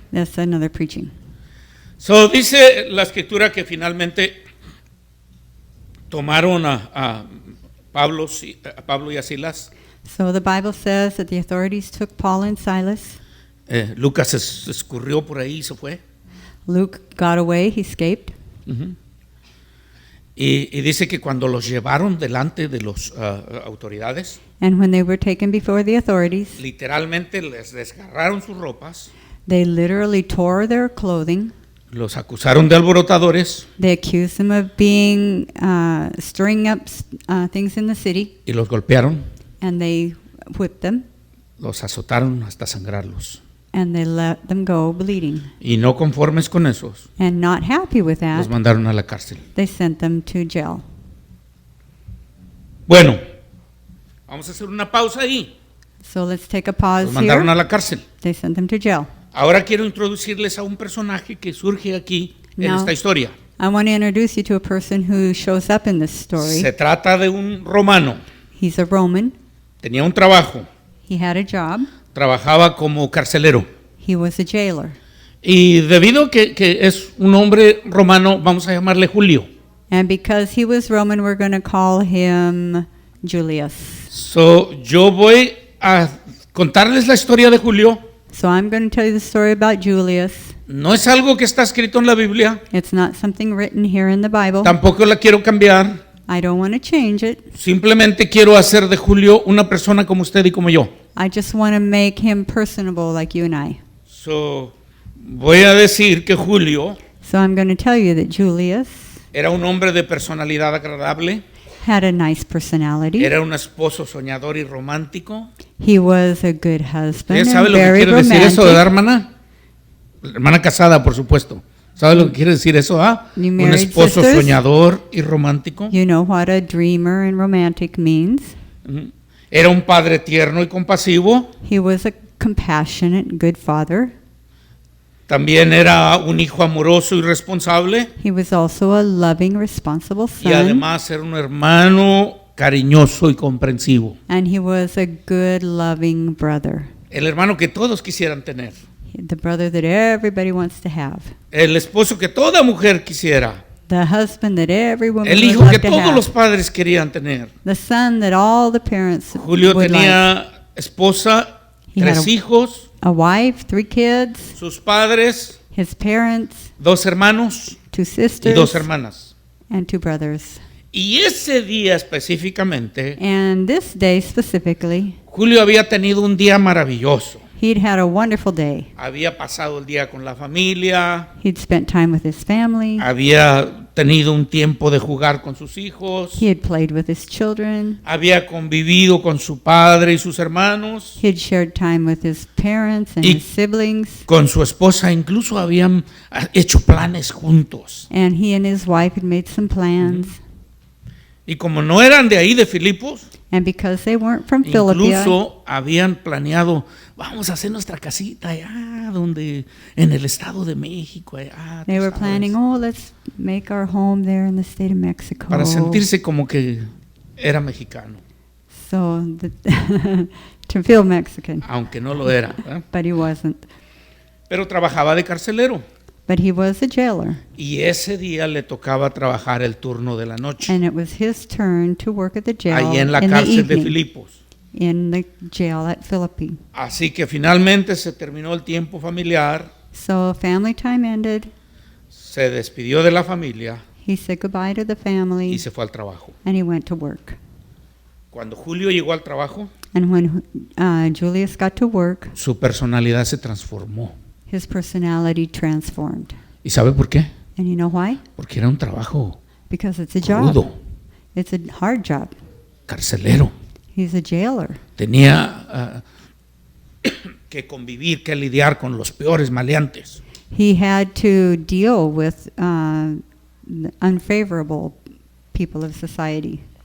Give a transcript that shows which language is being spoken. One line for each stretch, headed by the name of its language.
English: That's another preaching.
Spanish: So, dice la escritura que finalmente tomaron a Pablo y a Silas.
English: So the Bible says that the authorities took Paul and Silas.
Spanish: Lucas se escurrió por ahí y se fue.
English: Luke got away, he escaped. Uh-huh.
Spanish: Y dice que cuando los llevaron delante de las autoridades,
English: And when they were taken before the authorities,
Spanish: literalmente les desgarraron sus ropas,
English: they literally tore their clothing.
Spanish: los acusaron de alborotadores
English: They accused them of being stirring up things in the city,
Spanish: y los golpearon,
English: and they whipped them,
Spanish: los azotaron hasta sangrarlos.
English: and they let them go bleeding.
Spanish: Y no conformes con esos,
English: And not happy with
Spanish: los
English: that,
Spanish: mandaron a la cárcel.
English: they sent them to jail.
Spanish: Bueno, vamos a hacer una pausa ahí.
English: So let's take a pause
Spanish: Los mandaron a
English: here.
Spanish: la cárcel.
English: They sent them to jail.
Spanish: Ahora quiero introducirles a un personaje que surge aquí en No. esta historia.
English: I want to introduce you to a person who shows up in this story.
Spanish: Se trata de un romano.
English: He's a Roman.
Spanish: Tenía un trabajo.
English: He had a job.
Spanish: Trabajaba como carcelero.
English: He was a jailer.
Spanish: Y debido que es un hombre romano, vamos a llamarle Julio.
English: And because he was Roman, we're going to call him Julius.
Spanish: So, yo voy a contarles la historia de Julio.
English: So I'm going to tell you the story about Julius.
Spanish: No es algo que está escrito en la Biblia.
English: It's not something written here in the Bible.
Spanish: Tampoco la quiero cambiar.
English: I don't want to change it.
Spanish: Simplemente quiero hacer de Julio una persona como usted y como yo.
English: I just want to make him personable like you and I.
Spanish: So, voy a decir que Julio
English: So I'm going to tell you that Julius
Spanish: era un hombre de personalidad agradable.
English: had a nice personality.
Spanish: Era un esposo soñador y romántico.
English: He was a good husband
Spanish: ¿Ella sabe
English: and
Spanish: lo que
English: very
Spanish: quiere decir eso,
English: romantic.
Spanish: de hermana? Hermana casada, por supuesto. ¿Sabe lo que quiere decir eso?
English: You
Spanish: Un
English: married
Spanish: esposo
English: sisters?
Spanish: soñador y romántico.
English: You know what a dreamer and romantic means.
Spanish: Ujú. Era un padre tierno y compasivo.
English: He was a compassionate, good father.
Spanish: También era un hijo amoroso y responsable.
English: He was also a loving, responsible
Spanish: Y
English: son.
Spanish: además era un hermano cariñoso y comprensivo.
English: And he was a good, loving brother.
Spanish: El hermano que todos quisieran tener.
English: The brother that everybody wants to have.
Spanish: El esposo que toda mujer quisiera.
English: The husband that every woman
Spanish: El
English: would
Spanish: hijo
English: love
Spanish: que
English: to
Spanish: todos
English: have.
Spanish: los padres querían tener.
English: The son that all the parents
Spanish: Julio
English: would like.
Spanish: tenía esposa,
English: He had
Spanish: 3 hijos,
English: A wife, 3 kids,
Spanish: sus padres,
English: his parents,
Spanish: 2 hermanos
English: 2
Spanish: y
English: sisters,
Spanish: 2 hermanas.
English: and 2 brothers.
Spanish: Y ese día específicamente,
English: And this day specifically,
Spanish: Julio había tenido un día maravilloso.
English: he'd had a wonderful day.
Spanish: Había pasado el día con la familia,
English: He'd spent time with his family.
Spanish: había tenido un tiempo de jugar con sus hijos,
English: He had played with his children.
Spanish: había convivido con su padre y sus hermanos,
English: He'd shared time with his parents and
Spanish: Y-
English: his siblings.
Spanish: con su esposa, incluso habían hecho planes juntos.
English: And he and his wife had made some plans.
Spanish: Y como no eran de ahí, de Filipos,
English: And because they weren't from Philippi,
Spanish: incluso habían planeado, vamos a hacer nuestra casita allá, donde, en el Estado de México, allá, tú
English: they were
Spanish: sabes,
English: planning, oh, let's make our home there in the state of Mexico.
Spanish: para sentirse como que era mexicano,
English: So, to feel Mexican.
Spanish: aunque no lo era, ¿verdad?
English: But he wasn't.
Spanish: Pero trabajaba de carcelero.
English: But he was a jailer.
Spanish: Y ese día le tocaba trabajar el turno de la noche,
English: And it was his turn to work at the jail
Spanish: ahí en la
English: in the
Spanish: cárcel de
English: evening,
Spanish: Filipos.
English: in the jail at Philippi.
Spanish: Así que finalmente se terminó el tiempo familiar,
English: So family time ended.
Spanish: se despidió de la familia
English: He said goodbye to the family
Spanish: y se fue al trabajo.
English: and he went to work.
Spanish: Cuando Julio llegó al trabajo,
English: And when Julius got to work,
Spanish: su personalidad se transformó.
English: his personality transformed.
Spanish: ¿Y sabe por qué?
English: And you know why?
Spanish: Porque era un trabajo
English: Because it's a job.
Spanish: rudo,
English: It's a hard job.
Spanish: carcelero.
English: He's a jailer.
Spanish: Tenía que convivir, que lidiar con los peores maleantes.
English: He had to deal with the unfavorable people of society.